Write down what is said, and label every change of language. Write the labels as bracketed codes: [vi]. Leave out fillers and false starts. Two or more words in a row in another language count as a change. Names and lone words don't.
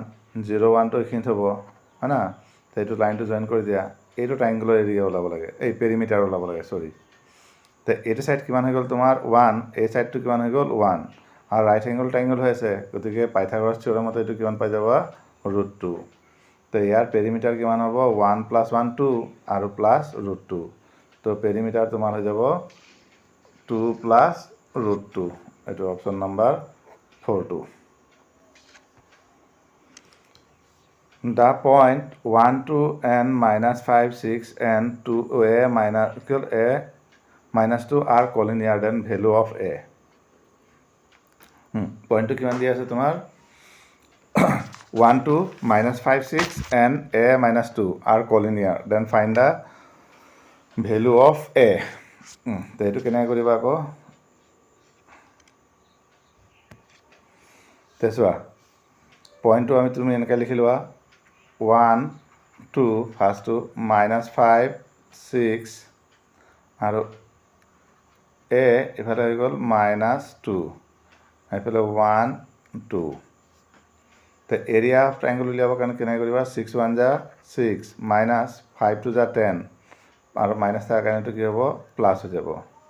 [as] 0 1 টো এইখিনিত হ'ব হয় না তো এইটো লাইনটো জইন কৰি দিয়া এইটো [en] triangle area [as] ওলাব লাগে এই পেৰিমিটাৰ ওলাব লাগে সৰি তো এইটো সাইড কিমান হৈ গ'ল তোমাৰ 1 এই সাইডটো কিমান হৈ গ'ল 1 আৰু [en] right angle triangle [as] হৈ আছে গতিকে পাইথাগোৰাছ থিওৰেমত এইটো কিমান পাই যাবা √2 তো ইয়াৰ পেৰিমিটাৰ কিমান হ'ব 1 + 1 2 আৰু প্লাছ √2 তো পেৰিমিটাৰ তোমাৰ হৈ যাব 2 + √2 এইটো [en] option number 42 The point 1 2 and -5 6 and 2 a -2 are collinear than value of a [as] পয়েন্টটো কিমান দিয়া আছে তোমাৰ [en] 1 2 -5 6 and a -2 are collinear then find the value of a [as] তো এইটো কেনেকৈ কৰিবা আকৌ তো চোৱা পইণ্টটো তুমি এনেকৈ লিখি লোৱা 1 2 ফাৰ্ষ্টটো -5 6 আৰু a ইফালে হৈ গ'ল -2 এইফালে 1 2 তো [en] area of triangle [as] উলিয়াবৰ কাৰণে কেনেকৈ কৰিবা 6 1 যা 6 -5 2 যা 10 আৰু মাইনাছ থকাৰ কাৰণেতো কি হ'ব প্লাছ হৈ যাব